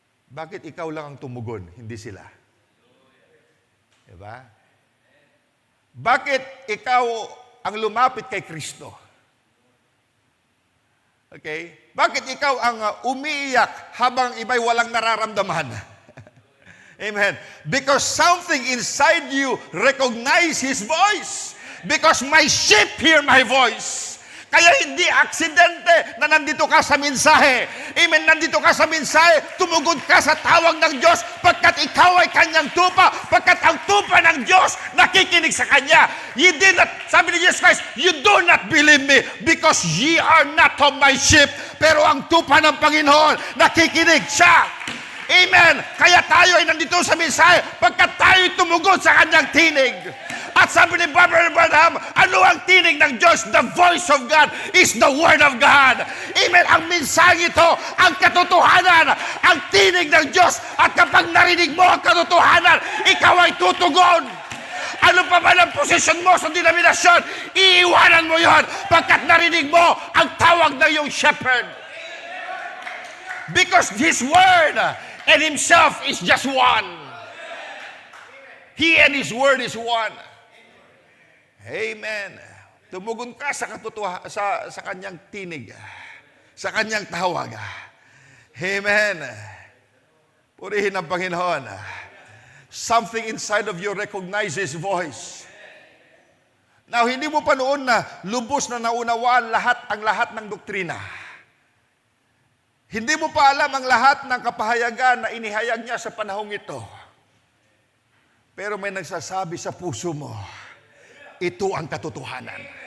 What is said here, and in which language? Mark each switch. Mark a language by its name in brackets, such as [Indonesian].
[Filipino] Bakit ikaw lang ang tumugon, hindi sila? Diba? Bakit ikaw ang lumapit kay Kristo? Okay? Bakit ikaw ang umiiyak habang iba'y walang nararamdaman? Amen. [English] Because something inside you recognize His voice. Because my sheep hear my voice. [Filipino] Kaya hindi aksidente na nandito ka sa mensahe. Amen, nandito ka sa mensahe, tumugod ka sa tawag ng Diyos pagkat ikaw ay kanyang tupa, pagkat ang tupa ng Diyos nakikinig sa Kanya. [English] You did not, [Filipino] sabi ni Jesus Christ, [English] you do not believe me because ye are not of my sheep. [Filipino] Pero ang tupa ng Panginoon, nakikinig siya. [English] Amen! [Filipino] Kaya tayo ay nandito sa mensahe pagkat tayo'y tumugon sa kanyang tinig. At sabi ni Brother Branham, ano ang tinig ng Diyos? [English] The voice of God is the Word of God. Amen! [Filipino] Ang mensahe ito, ang katotohanan, ang tinig ng Diyos. At kapag narinig mo ang katotohanan, ikaw ay tutugon. Ano pa man ang posisyon mo sa denominasyon, iiwanan mo yon pagkat narinig mo ang tawag ng iyong shepherd. [English] Because His Word and Himself is just one. He and His Word is one. Amen. [Filipino] Tumugon ka sa sa kanyang tinig, sa kanyang tawag. Amen. Purihin ang Panginoon. [English] Something inside of you recognizes voice. [Filipino] Now, hindi mo pa noon na lubos na naunawaan ang lahat ng doktrina. Hindi mo pa alam ang lahat ng kapahayagan na inihayag niya sa panahong ito. Pero may nagsasabi sa puso mo, ito ang katotohanan.